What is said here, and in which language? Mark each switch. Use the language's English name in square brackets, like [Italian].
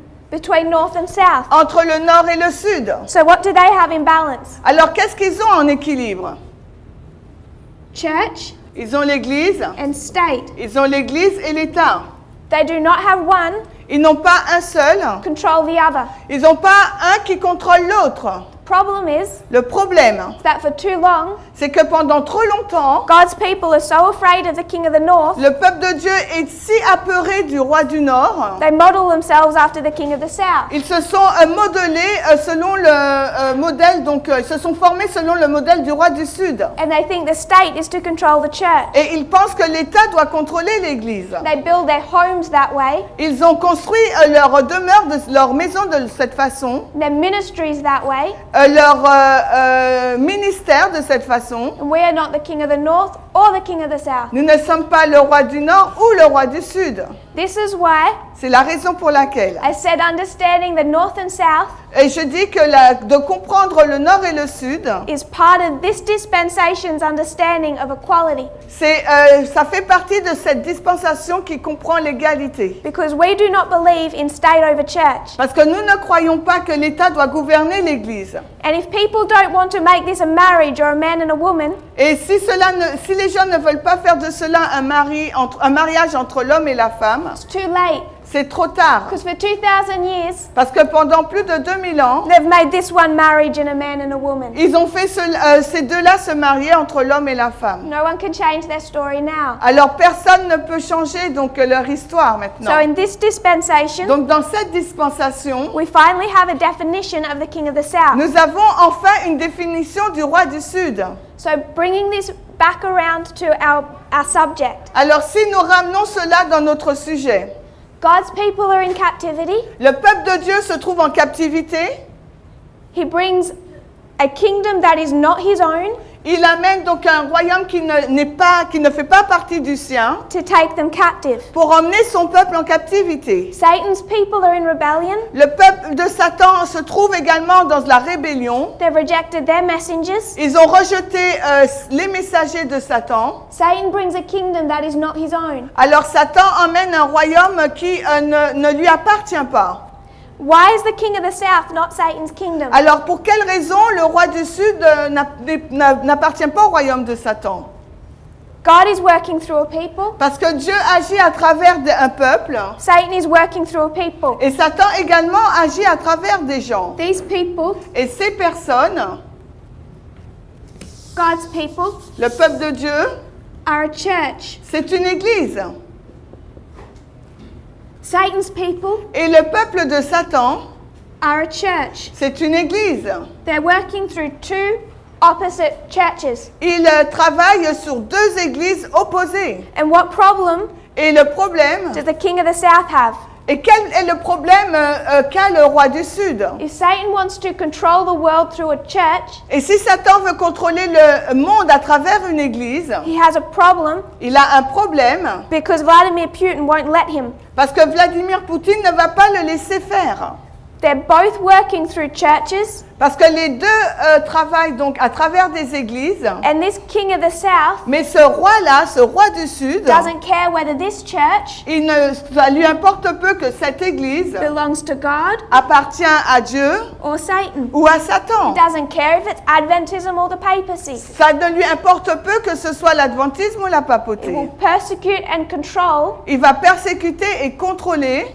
[English] between North and South. [French] entre le nord et le sud. [English] So what do they have in balance? [French] Alors, qu'est-ce qu'ils ont en équilibre? [English] Church [French] Ils ont l'Église, [English] and state. [French] ils ont l'Église et l'État. [English] They do not have one [French] Ils n'ont pas un seul, [English] control the other. [French] ils n'ont pas un qui contrôle l'autre. [English] Problem is [French] Le problème, [English] that for too long, [French] c'est que pendant trop longtemps, [English] God's people are so afraid of the king of the north, [French] le peuple de Dieu est si apeuré du roi du Nord, [English] they model themselves after the king of the south. [French] ils se sont modelés selon le modèle, donc ils se sont formés selon le modèle du roi du Sud. [English] And they think the state is to control the church. [French] Et ils pensent que l'État doit contrôler l'Église. [English] They build their homes that way, [French] Ils ont construit leur demeure, leur maison de cette façon, [English] their ministries that way, [French] leur ministère de cette façon. [English] and we are not the king of the north or the king of the south. [French] Nous ne sommes pas le roi du Nord ou le roi du Sud. [English] This is why [French] C'est la raison pour laquelle. [English] I said understanding the north and south [French] Et je dis que de comprendre le Nord et le Sud, [English] is part of this dispensation's understanding of equality, [French] ça fait partie de cette dispensation qui comprend l'égalité. [English] because we do not believe in state over church. [French] Parce que nous ne croyons pas que l'État doit gouverner l'Église. [English] And if people don't want to make this a marriage or a man and a woman, [French] Et si les gens ne veulent pas faire de cela un mariage entre l'homme et la femme, [English] it's too late, [French] c'est trop tard. [English] because for 2,000 years [French] Parce que pendant plus de 2000 ans, [English] they've made this one marriage and a man and a woman. [French] ils ont fait ces deux-là se marier entre l'homme et la femme. [English] No one can change their story now. [French] Alors personne ne peut changer donc leur histoire maintenant. [English] So in this dispensation, [French] Donc dans cette dispensation, [English] we finally have a definition of the king of the south. [French] nous avons enfin une définition du roi du Sud. [English] So bringing this back around to our subject. [French] Alors si nous ramenons cela dans notre sujet, [English] God's people are in captivity. [French] le peuple de Dieu se trouve en captivité. [English] He brings a kingdom that is not his own. [French] il amène donc un royaume qui ne fait pas partie du sien [English] to take them captive. [French] pour emmener son peuple en captivité. [English] Satan's people are in rebellion. [French] Le peuple de Satan se trouve également dans la rébellion. [English] They've rejected their messengers. [French] Ils ont rejeté les messagers de Satan. [English] Satan brings a kingdom that is not his own. [French] Alors Satan emmène un royaume qui ne lui appartient pas. [English] Why is the king of the south not Satan's kingdom? [French] Alors pour quelle raison le roi du sud n'appartient pas au royaume de Satan? [English] God is working through a people. [French] Parce que Dieu agit à travers un peuple [English] Satan is working through a people. [French] et Satan également agit à travers des gens. [English] These people, [French] Et ces personnes, [English] God's people, [French] le peuple de Dieu, [English] are a church. [French] c'est une église. [English] Satan's people [French] Et le peuple de Satan, [English] are a church. [French] c'est une église. [English] They're working through two opposite churches. [French] Ils travaillent sur deux églises opposées. [English] And what problem [French] Et le problème, [English] does the king of the south have? [French] et quel est le problème qu'a le roi du sud? [English] If Satan wants to control the world through a church, [French] Et si Satan veut contrôler le monde à travers une église, [English] he has a problem [French] il a un problème [English] because Vladimir Putin won't let him. [French] parce que Vladimir Poutine ne va pas le laisser faire. [English] They're both working through churches, [French] Parce que les deux travaillent donc à travers des églises. [English] and this king of the south [French] Mais ce roi-là, ce roi du Sud, [English] doesn't care whether this church [French] ça lui importe peu que cette église [English] belongs to God [French] appartient à Dieu [English] or Satan. [French] ou à Satan. [English] He doesn't care if it's Adventism or the papacy. [French] Ça ne lui importe peu que ce soit l'adventisme ou la [English] It will [French] papauté. [English] persecute and control [French] Il va persécuter et contrôler